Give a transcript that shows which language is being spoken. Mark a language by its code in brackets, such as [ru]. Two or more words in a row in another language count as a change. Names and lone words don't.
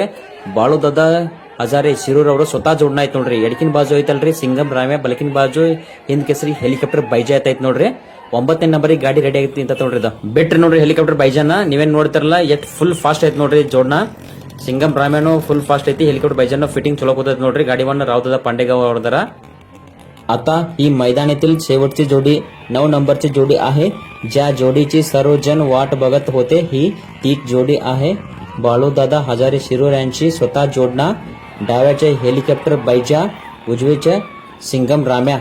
[kn] ಬಾಳು ದಾದ ಹಜಾರೆ ಶಿರೂರ್ ಅವರು ಸ್ವತಃ ಜೋಡ್ನ ಐತ್ ನೋಡ್ರಿ. ಎಡಕಿನ ಬಾಜು ಐತಲ್ರಿ ಸಿಂಗಂ ರಾಮ್ಯ, ಬಲಕಿನ ಬಾಜು ಹಿಂದ್ ಕೇಸರಿ ಹೆಲಿಕಾಪ್ಟರ್ ಬೈಜಾ ಐತ್ ನೋಡ್ರಿ. 9ನೇ ನಂಬರ್ ಗಾಡಿ ರೆಡಿ ಆಗೈತಿ ಅಂತ ನೋಡ್ರಿ. ಇದು ಬಿಟ್ರಿ ನೋಡ್ರಿ ಹೆಲಿಕಾಪ್ಟರ್ ಬೈಜಾನ. ನೀವೇನ್ ನೋಡ್ತಿರಲ್ಲ ಎಟ್ [en] full fast [kn] ಐತ್ ನೋಡ್ರಿ ಜೋಡ್ನ. ಸಿಂಗಂ ರಾಮ್ಯನು [en] full fast [kn] ಐತಿ. ಹೆಲಿಕಾಪ್ಟರ್ ಬೈಜಾನ ಫಿಟ್ಟಿಂಗ್ ಚಲೋ ಕೂತೈತಿ ನೋಡ್ರಿ. ಗಾಡಿ ಒನ್ राव दादा पांडेगाव ಅವ್ರದಾರ. [mr] आता ही मैदानातील शेवटची जोडी 9 नंबरची जोडी आहे. ज्या जोडीची सर्वजण वाट बघत होते ही तीच जोडी आहे. बाळूदादा हजारे शिरूर यांची स्वतः जोडणा. डाव्याचे हेलिकॉप्टर बैजा, उजवीचे सिंगम राम्या.